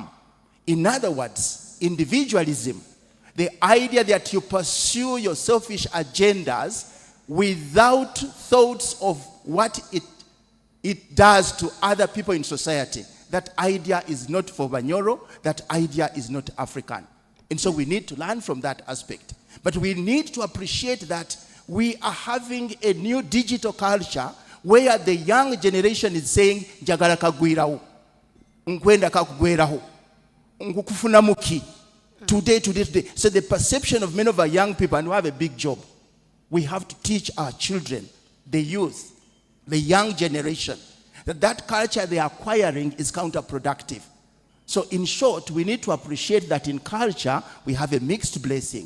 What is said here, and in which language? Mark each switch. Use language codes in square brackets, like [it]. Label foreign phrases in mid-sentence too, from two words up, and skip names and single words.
[en] In other words, individualism, the idea that you pursue your selfish agendas without thoughts of what it does to other people in society. That idea is not for Banyoro, that idea is not African. And so we need to learn from that aspect. But we need to appreciate that we are having a new digital culture where the young generation is saying, [nyo] Jagala kagwiraho, nkwenda kakugweraho, nkukufuna muki, [en] today. So the perception of many of our young people, and we have a big job, we have to teach our children, the youth, the young generation, that culture they are acquiring is counterproductive. So in short, we need to appreciate that in culture, we have a mixed blessing.